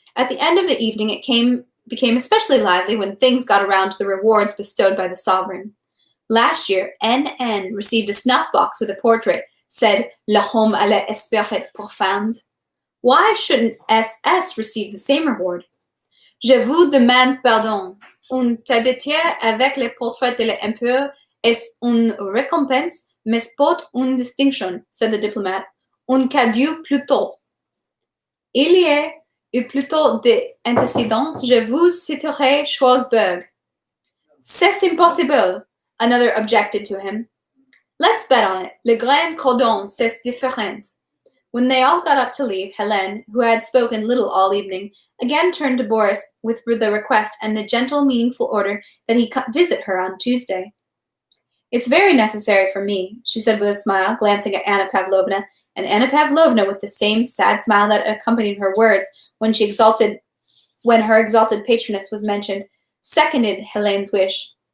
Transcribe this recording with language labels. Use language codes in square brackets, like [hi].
[en] At the end of the evening, it became especially lively when things got around to the rewards bestowed by the sovereign. Last year, N.N. received a snuff box with a portrait, said [fr] L'homme à l'esprit profond. [en] Why shouldn't S.S. receive the same reward? [fr] Je vous demande pardon. Une tabatière avec le portrait de l'empereur est une récompense, mais pas une distinction, [en] said the diplomat. [fr] Un cadeau plutôt. Il y a eu plutôt des antécédents, je vous citerai Schwarzberg. C'est impossible, [en] another objected to him. Let's bet on it. [fr] Le grand cordon, c'est différent. [en] When they all got up to leave, Helene, who had spoken little all evening, again turned to Boris with the request and the gentle, meaningful order that he visit her on Tuesday. It's very necessary for me, she said with a smile, glancing at Anna Pavlovna, and Anna Pavlovna, with the same sad smile that accompanied her words when her exalted patroness was mentioned, seconded Helene's wish.